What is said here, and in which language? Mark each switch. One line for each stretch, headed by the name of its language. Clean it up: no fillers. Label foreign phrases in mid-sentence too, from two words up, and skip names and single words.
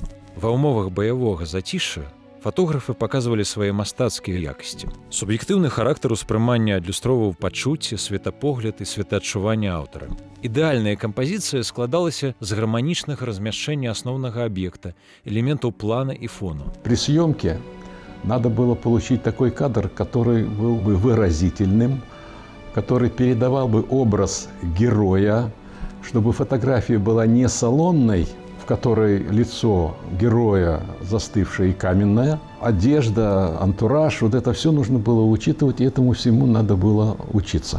Belarusian: Ва ўмовах баявога зацішша фотографы паказвалі свае мастацкія якасці. Суб'ектыўны характар успрымання адлюстроўваў пачуцці, светапогляд і светаадчуванне аўтара. Ідэальная кампазіцыя складалася з гарманічнага размяшчэння асноўнага аб'екта, элементаў плана і фону.
Russian: При съемке надо было получить такой кадр, который был бы выразительным, который передавал бы образ героя, чтобы фотография была не салонной, в которой лицо героя застывшее и каменное, одежда, антураж, вот это все нужно было учитывать, и этому всему надо было учиться.